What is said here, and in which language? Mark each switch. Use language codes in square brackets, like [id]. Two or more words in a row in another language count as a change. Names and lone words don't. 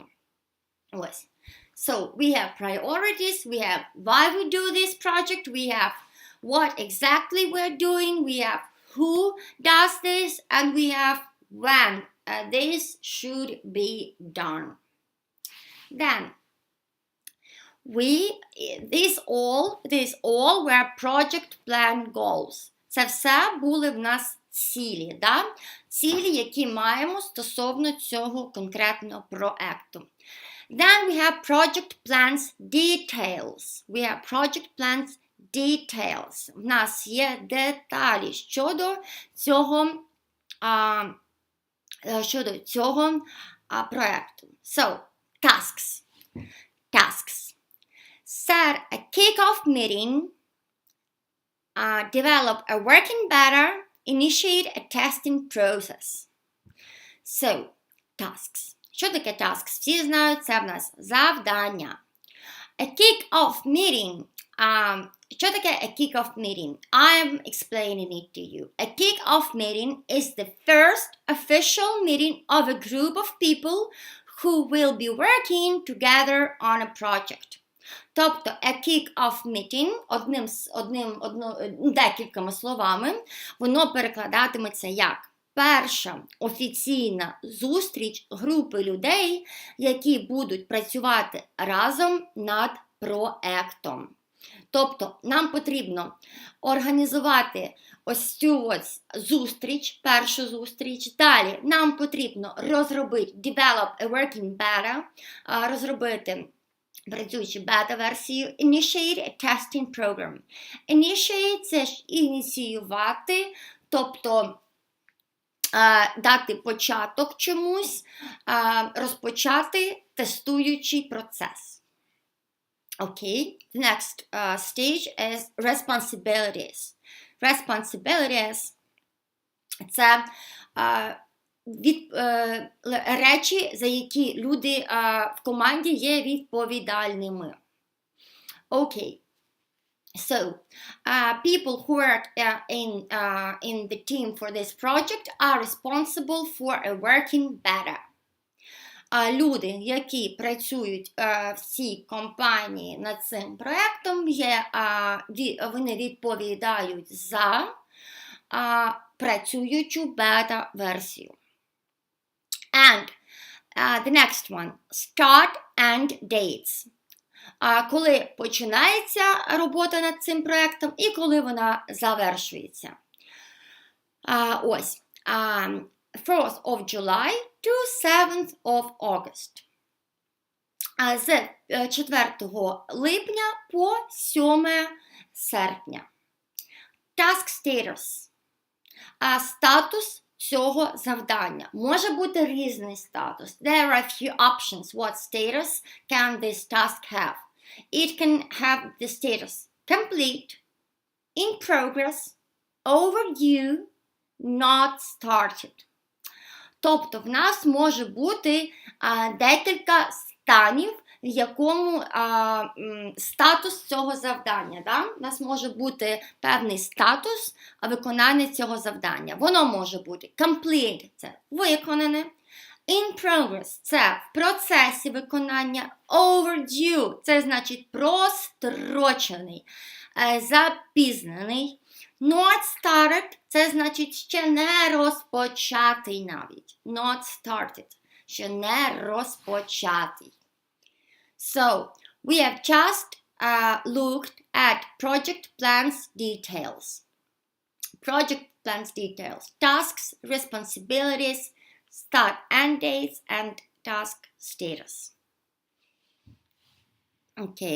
[uk] Ось. [en] So, we have priorities, we have why we do this project, we have what exactly we're doing, we have who does this, and we have when this should be done. Then, these all were project plan goals. [uk] Це все були в нас цілі, да? Цілі, які маємо стосовно цього конкретного проекту. [en] Then we have project plans details. We have project plans details. [uk] В нас є деталі щодо цього проекту. [en] So, tasks. Set a kick-off meeting. Develop a working better. Initiate a testing process. So, tasks. [uk] Що таке tasks? Всі знають, це в нас завдання. [en] A kick-off meeting. [uk] Що таке [en] a kick-off meeting? I am explaining it to you. A kick-off meeting is the first official meeting of a group of people who will be working together on a project. [uk] Тобто, [en] a kick-off meeting, [uk] декількома словами, воно перекладатиметься як перша офіційна зустріч групи людей, які будуть працювати разом над проектом. Тобто, нам потрібно організувати ось цю ось зустріч, першу зустріч. Далі нам потрібно розробити, [en] develop a working beta, [uk] розробити працюючу бета-версію, [en] initiate a testing program. Initiate – [uk] це ж ініціювати, тобто дати початок чомусь, розпочати тестуючий процес. [en] Okay, the next stage is responsibilities. Responsibilities – [uk] це речі, за які люди в команді є відповідальними. [en] Okay. So, people who work in the team for this project are responsible for a working beta. [uk] Люди, які працюють в цій компанії над цим проєктом, вони відповідають за працюючу бета-версію. [en] And the next one, start and dates. [uk] Коли починається робота над цим проєктом і коли вона завершується. Ось. [en] 4th of July to 7th of August. [uk] З 4 липня по 7 серпня. [en] Task status. [uk] Статус цього завдання. Може бути різний статус. [en] There are a few options. What status can this task have? It can have the status complete, in progress, overdue, not started. [uk] Тобто в нас може бути декілька станів, в якому статус цього завдання. Да? У нас може бути певний статус виконання цього завдання. Воно може бути complete – це виконане, [en] in progress – [uk] це в процесі виконання, overdue – це значить прострочений, запізнений, [en] not started – [uk] це значить ще не розпочатий навіть. [en] Not started – [uk] ще не розпочатий. [en] So, we have just looked at project plans details. Project plans details. Tasks, responsibilities, start and dates, and task status. Okay.